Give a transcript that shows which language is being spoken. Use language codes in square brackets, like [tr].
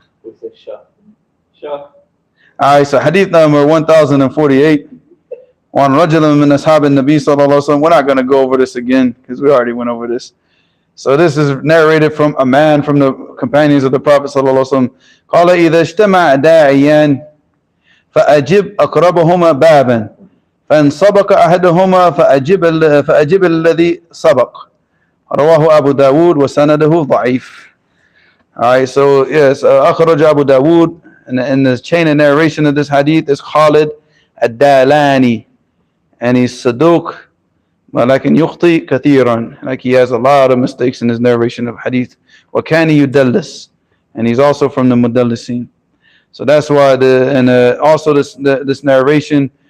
[en] Who said Shah? All right, so hadith number 1048. [ar] On Rajulan min ashab an-Nabi sallallahu alaihi wasallam. [en] We're not going to go over this again because we already went over this. So this is narrated from a man from the companions of the Prophet sallallahu alaihi wasallam. [ar] قال إذا اجتمع داعيان فأجب أقربهما بابا فإن سبق أحدهما فأجب الذي سبق. رواه أبو داود وسنده ضعيف. [en] All right, so yes, [ar] أخرج أبو داود, [en] and the chain of narration of this hadith is Khalid ad-Dalani. And he's Saduq, [ar] ولكن يخطئ كثيرا, [en] like he has a lot of mistakes in his narration of hadith. [ar] وكان يدلس, [en] and he's also from the Mudallisin. So that's why also this narration